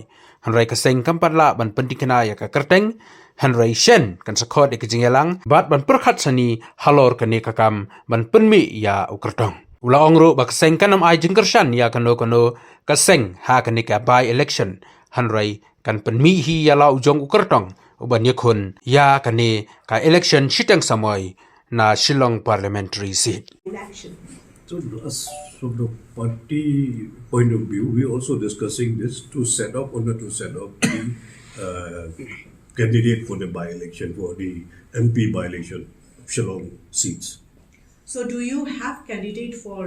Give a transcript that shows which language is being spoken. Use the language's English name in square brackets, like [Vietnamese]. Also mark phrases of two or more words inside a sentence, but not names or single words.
[Khasi] hanrai ka seng kampat la ban pentikena ya ka Kyrteng hanrai shen kan sakot ik jingyalang bat ban perkhat sani halor ka ne kakam ban penmi ya u Kyrtong ula ongro ba ka seng kanam ai jing kyrshan ya kano ka seng ha ka ne ka [English] by election [Khasi] hanrai kan penmi hi ya la u jong u Kyrtong u ban yakhun ya ka ne ka Ilekshon Shiteng samoi na Shillong [English] parliamentary seat. So, from the party point of view, we are also discussing this to set up the candidate for the by-election, for the MP by-election, Shillong seats. So, do you have candidate for?